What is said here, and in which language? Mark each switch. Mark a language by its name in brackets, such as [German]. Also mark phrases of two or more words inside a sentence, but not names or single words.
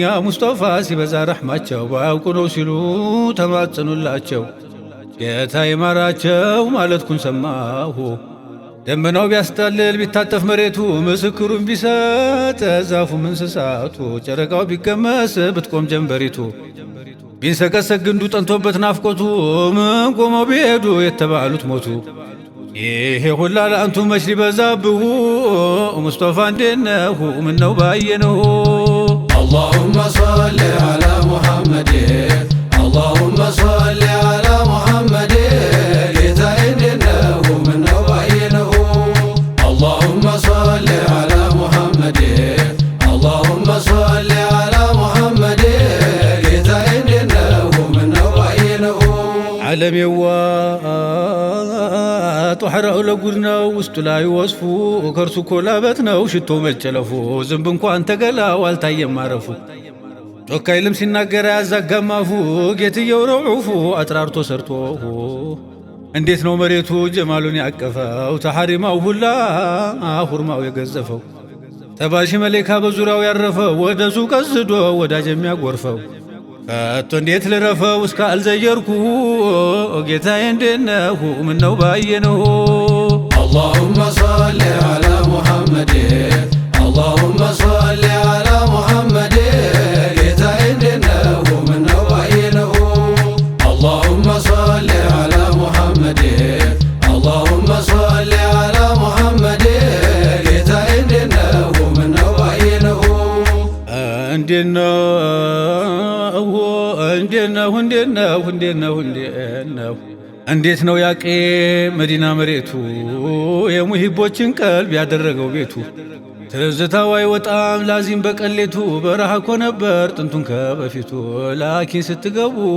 [Amharic] ሙስጠፋ ሲበዛ ረሕማቸው ባያውቁ ነው ሲሉ ተማጸኑላቸው። ጌታ ይማራቸው ማለትኩን ሰማሁ። ደመናው ቢያስጠልል ቢታጠፍ መሬቱ ምስክሩን ቢሰጥ ዛፉም እንስሳቱ ጨረቃው ቢቀመስ ብትቆም ጀንበሪቱ ቢንሰቀሰቅ ግንዱ ጠንቶበት ናፍቆቱ ምን ቆመው ቢሄዱ የተባሉት ሞቱ። ይሄ ሁላ ለአንቱ መች ሊበዛብሁ ሙስጠፋ እንዴነሁ ምነው ባየነሁ [Arabic] اللهم صل على محمد اللهم صل على محمد [Amharic] ጌታዬ እንዴነሁ ምነው ባየነሁ [Arabic] اللهم صل على محمد اللهم صل على محمد [Amharic] ጌታዬ እንዴነሁ ምነው ባየነሁ ዓለሜዋ ጧሕራው ለጉድ ነው ውስጡ ላይ ወስፉ ከርሱ ኮላበት ነው ሽቶ መጨለፉ ዝንብ እንኳን ተገላው አልታየም ማረፉ ጮካይ ልም ሲናገር ያዛጋማፉ ጌትየው ረዑፉ አጥራርቶ ሰርቶሁ እንዴት ነው መሬቱ ጀማሉን ያቀፈው ተሐሪማው ሁላ ሁርማው የገዘፈው ተባሺ መሌካ በዙሪያው ያረፈው ወደሱ ቀስዶ ወዳጅ የሚያጎርፈው ከቶ እንዴት ልረፈው እስከ አልዘየርኩ ጌታዬ እንዴነሁ ምነው ባየነሁ [Arabic] اللهم صل على محمد اللهم صل على محمد [Amharic] ጌታዬ እንዴነሁ ምነው ባየነሁ [Arabic] اللهم صل على محمد اللهم صل على محمد [Amharic] ጌታዬ እንዴነሁ ምነው ባየነሁ እንዴት ነው ያቄ መዲና መሬቱ የሙሂቦችን ቀልብ ያደረገው ቤቱ ትዝታው አይወጣም ላዚም በቀሌቱ በረሃ እኮ ነበር ጥንቱን ከበፊቱ ላኪን ስትገቡ